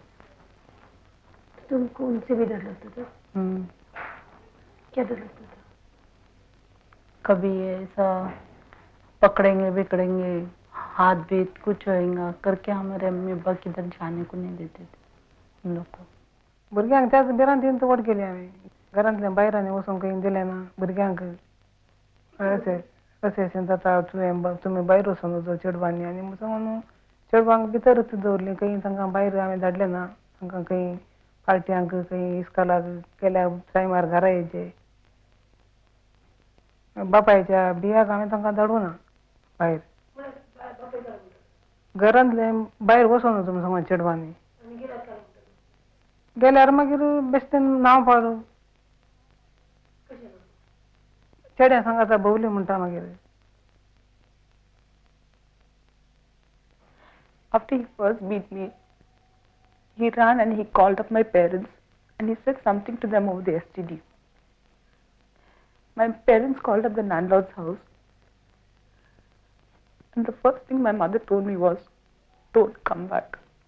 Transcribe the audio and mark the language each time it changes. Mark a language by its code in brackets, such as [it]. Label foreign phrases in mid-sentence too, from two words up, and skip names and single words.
[hi] तुमको उनसे भी डर लगता था? क्या डर लगता था? कभी ऐसा पकड़ेंगे बिकड़ेंगे, हाथ भी कुछ होएगा करके हमारे अम्मी अब्बा किधर जाने को नहीं देते थे हम लोग को। [kok] भुरग्यांक त्याच बेरान तीन वट केली हांवें घरांतल्या बायरांनी वचूंक खंय दिलें ना भुरग्यांक अशें अशें जाता तुमी भायर वचून चेडवांनी आनी सांगून चेडवांक भितरच दवरली खंय तांकां भायर आमी धाडले ना तांकां खंय पार्ट्यांक खंय इस्कॉलाक गेल्या टायमार घरा येवचे बापायच्या बियाक आमी तांकां धाडूं ना भायर घरांतले भायर वचों ना तुमी सांगो चेडवांनी गेल्यार मागीर बेश्टेन नांव पाडू चेड्या सांगाता भोवली म्हणटा मागीर [en] After he first beat me, he ran and he called up my parents and he said something to them over the STD. My parents called up the landlord's house and the first thing my mother told me was, don't come back.